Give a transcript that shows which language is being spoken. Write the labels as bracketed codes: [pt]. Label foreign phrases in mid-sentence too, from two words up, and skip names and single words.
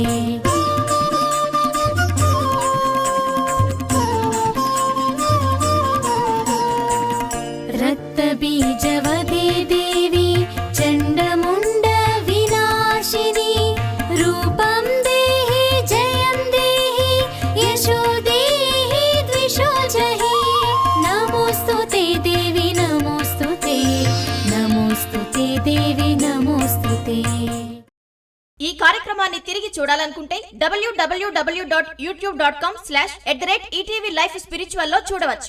[sa] रक्तबीजवदे देवी चण्डमुण्ड विनाशिनी रूपं देहि जयं देहि यशो देहि द्विषो जहि नमोस्तुते देवी नमोस्तुते नमोस्तुते देवी नमोस्तुते. [te] ఈ కార్యక్రమాన్ని తిరిగి చూడాలనుకుంటే www.youtube.com/@ETV Life Spiritual లో చూడవచ్చు.